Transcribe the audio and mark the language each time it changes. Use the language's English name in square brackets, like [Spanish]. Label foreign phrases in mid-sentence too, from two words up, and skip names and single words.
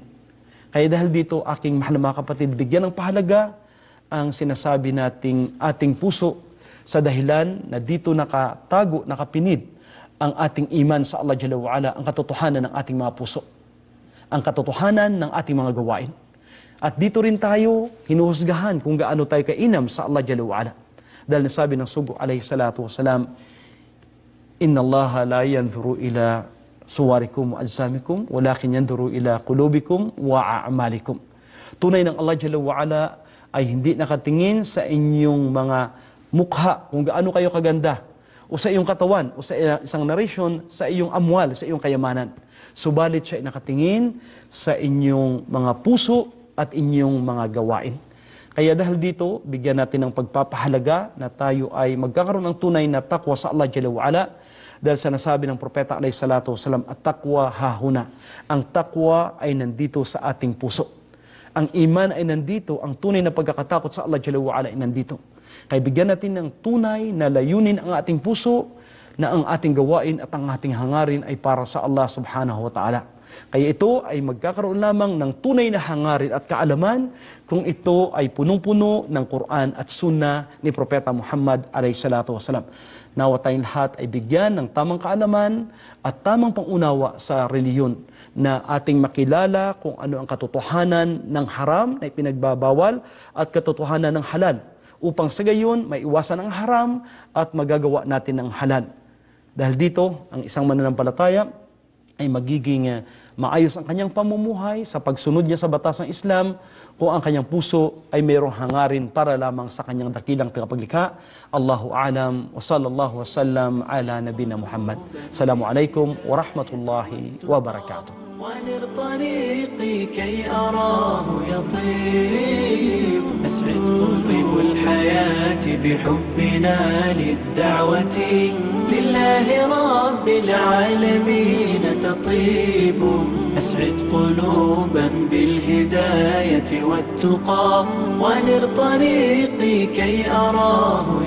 [Filipino] Kaya dahil dito, aking mahal na mga kapatid, bigyan ng pahalaga ang sinasabi nating ating puso sa dahilan na dito nakatago, nakapinid ang ating iman sa Allah [Arabic] جل وعلا, [Filipino] ang katotohanan ng ating mga puso, ang katotohanan ng ating mga gawain. At dito rin tayo hinuhusgahan kung gaano tayo kainam sa Allah [Arabic] جل وعلا. [Filipino] Dahil nasabi ng Sugo [Arabic] عليه الصلاة والسلام إن الله لا ينظر إلى صوركم وأجسامكم ولكن ينظر إلى قلوبكم وأعمالكم. [Filipino] Tunay ng Allah [Arabic] جل وعلا [Filipino] ay hindi nakatingin sa inyong mga mukha, kung gaano kayo kaganda, o sa iyong katawan, o sa isang narration, sa iyong amwal, sa iyong kayamanan. Subalit siya ay nakatingin sa inyong mga puso at inyong mga gawain. Kaya dahil dito, bigyan natin ng pagpapahalaga na tayo ay magkakaroon ng tunay na takwa sa Allah [Arabic] جل وعلا. [Filipino] Dahil sa nasabi ng Propeta [Arabic] عليه الصلاة والسلام, التقوى هاهنا. [Filipino] Ang takwa ay nandito sa ating puso. Ang iman ay nandito, ang tunay na pagkakatakot sa Allah [Arabic] جل وعلا [Filipino] ay nandito. Kaya bigyan natin ng tunay na layunin ang ating puso, na ang ating gawain at ang ating hangarin ay para sa Allah [Arabic] سبحانه وتعالى. [Filipino] Kaya ito ay magkakaroon lamang ng tunay na hangarin at kaalaman kung ito ay punong-puno ng Quran at Sunnah ni Propeta Muhammad [Arabic] عليه الصلاة والسلام. [Filipino] Nawa tayong lahat ay bigyan ng tamang kaalaman at tamang pangunawa sa reliyon na ating makilala kung ano ang katotohanan ng haram na ipinagbabawal at katotohanan ng halal, upang sa gayon maiwasan ang haram at magagawa natin ang halal. Dahil dito, ang isang mananampalataya ay magiging maayos ang kanyang pamumuhay sa pagsunod niya sa batas ng Islam kung ang kanyang puso ay mayroong hangarin para lamang sa kanyang dakilang tagapaglikha. [Arabic] الله أعلم وصلى الله وسلم على نبينا محمد. السلام عليكم ورحمة الله وبركاته. ونر طريقي كي أراه يطيب أسعد طيب الحياة بحبنا للدعوة لله رب العالمين تطيب أسعد قلوبا بالهداية والتقى ونر طريقي كي أراه